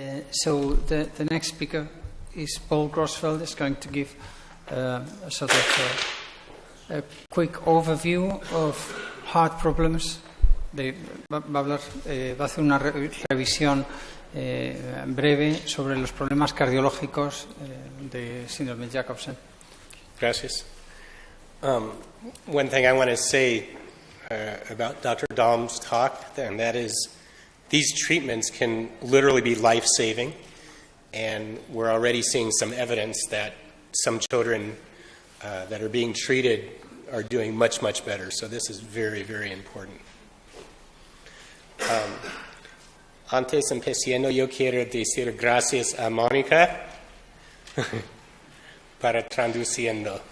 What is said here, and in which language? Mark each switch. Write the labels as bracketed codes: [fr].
[en] So the next speaker is Paul Grossfeld, is going to give a sort of a quick overview of heart problems. [es] Va a hacer una revisión breve sobre los problemas cardiológicos de síndrome Jacobsen. Gracias. [en] One thing I want to say about Dr. Dahlm's talk, and that is these treatments can literally be life-saving, and we're already seeing some evidence that some children that are being treated are doing much, much better. So this is very, very important. [es] Antes empezando, yo quiero decir gracias a Mónica para traduciendo.